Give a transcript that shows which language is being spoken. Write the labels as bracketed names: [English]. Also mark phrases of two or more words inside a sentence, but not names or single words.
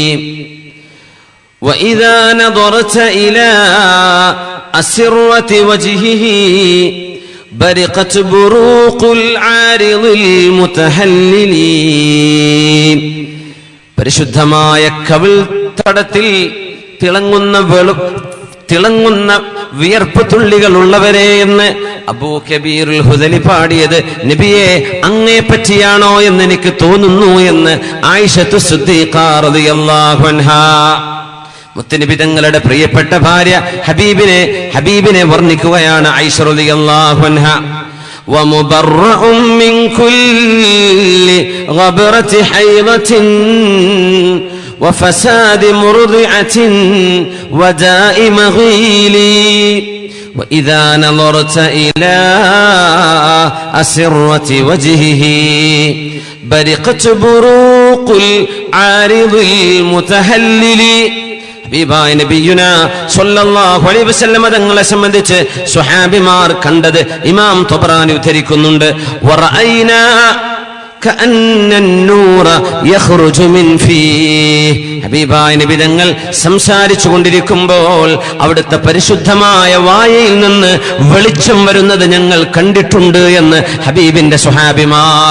[Arabic] وإذا نظرت إلى أسرة وجهه برقت بروق العارض المتهلل. [Malayalam] പരിശുദ്ധമായ കവിൾ തടത്തിൽ തിളങ്ങുന്ന വിയർപ്പ് തുള്ളികൾ ഉള്ളവരെ എന്ന് അബൂ കബീറുൽ ഹുദലി പാടിയത് നബിയെ അങ്ങേ പറ്റിയാണോ എന്ന് എനിക്ക് തോന്നുന്നു എന്ന് ആയിഷത്തു സിദ്ദീഖ [Arabic] رضي الله عنها, [Malayalam] മുത്തനബി തങ്ങളുടെ പ്രിയപ്പെട്ട ഭാര്യ ഹബീബിനെ വർണ്ണിക്കുകയാണ് ആയിഷ [Arabic] رضي الله عنها. ومبرأ من كل غبر حيضة وفساد مرضعة وداء مغيل. وإذا نظرت إلى أسرة وجهه برقت بروق العارض المتهلل. [Malayalam] ഹബീബായ നബിയുനാ [Arabic] صلى الله عليه وسلم [Malayalam] തങ്ങളെ സംബന്ധിച്ച് സ്വഹാബിമാർ കണ്ടത് ഇമാം ത്വബറാനി ഉദ്ധരിക്കുന്നുണ്ട്. [Arabic] ورأينا كأن النور يخرج من فيه, [Malayalam] ഹബീബായ നബി തങ്ങൾ സംസാരിച്ചു കൊണ്ടിരിക്കുമ്പോൾ അവിടുത്തെ പരിശുദ്ധമായ വായയിൽ നിന്ന് വെളിച്ചം വരുന്നത് ഞങ്ങൾ കണ്ടിട്ടുണ്ട് എന്ന് ഹബീബിന്റെ സ്വഹാബിമാർ.